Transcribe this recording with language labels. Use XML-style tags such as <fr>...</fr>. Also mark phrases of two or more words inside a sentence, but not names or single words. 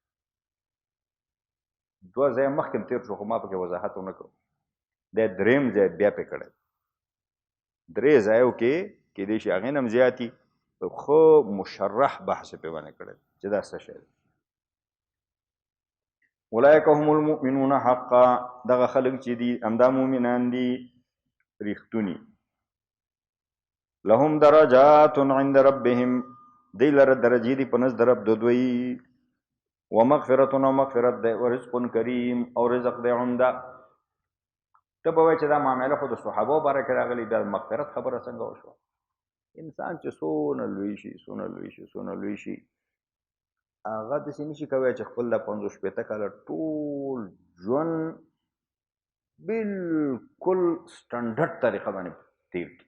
<ps>2 ځایه مخکې تېر شو خو ما پکې وضاحت ونه کړو. دی 3م ځای بیا پې کړی. 3 ځایو کې کېدای شي هغې نه هم زیاتي، ښه مشرح بحث پې باندې کړی چې دا څه شی دی.</ps> <ar>اولئک هم المؤمنون حقا،</ar> <ps>دغه خلک چې دي همدا مؤمنان دي ریښتونی.</ps> <ar>لهم درجات عند ربهم،</ar> <ps>دی لره درجې دي په نزد رب د دوی. ومغفرة او مغفرت دی،</ps> <ar>ورزق کریم</ar> <ps>او رزق دی عمده. ته به وایې چې دا معامله خو د صحابو باره کې راغلي، دا مغفرت خبره څنګه وشوه؟ انسان چې څونه لوی شي څونه لوی شي هغه داسې نشي کولی چې خپل د 50-60 کاله ټول ژوند بالکل سټنډرډ طریقه باندې تیر کړي.</ps>